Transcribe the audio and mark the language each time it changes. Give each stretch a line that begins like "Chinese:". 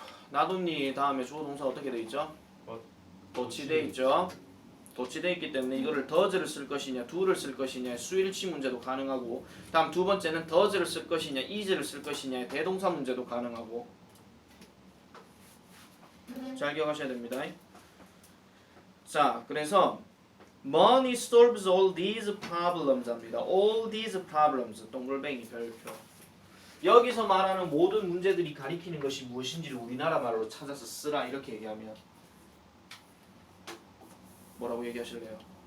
Korean: 나돈니 다음에 주어 동사 어떻게 돼 있죠? 도치돼 있죠. 도치돼 있기 때문에 이거를 더즈를 쓸 것이냐 do를 쓸 것이냐 수일치 문제도 가능하고 다음 두 번째는 더즈를 쓸 것이냐 is를 쓸 것이냐 대동사 문제도 가능하고 잘 기억하셔야 됩니다.
English: 자 그래서 Money solves all these problems
Korean: 합니다.
English: All these problems
Korean: 동글뱅이 별표 여기서 말하는 모든 문제들이 가리키는 것이 무엇인지를 우리나라 말로 찾아서 쓰라 이렇게 얘기하면 뭐라고 얘기하실래요?